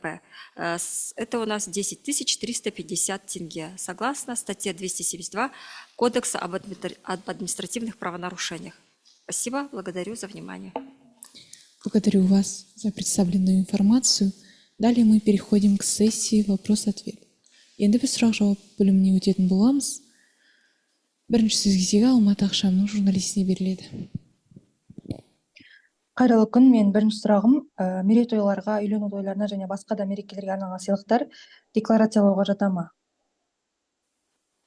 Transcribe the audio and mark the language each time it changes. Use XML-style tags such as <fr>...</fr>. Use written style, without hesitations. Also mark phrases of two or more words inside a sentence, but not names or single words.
<ru>Это у нас 10 350 тенге. Согласно статье 272 Кодекса об административных правонарушениях. Спасибо, благодарю за внимание. Благодарю вас за представленную информацию. Далее мы переходим к сессии вопрос-ответ.</ru> <kk>Енді біз сұрақ-жауап бөліміне өтетін боламыз. Бірінші сөз кезегі Алматы Ақшамның журналистіне беріледі. Қайырлы күн, мен бірінші сұрағым мерейтойларға, үйлену тойларына және басқа да мерекелерге арналған сыйлықтар декларациялауға жата ма?</kk>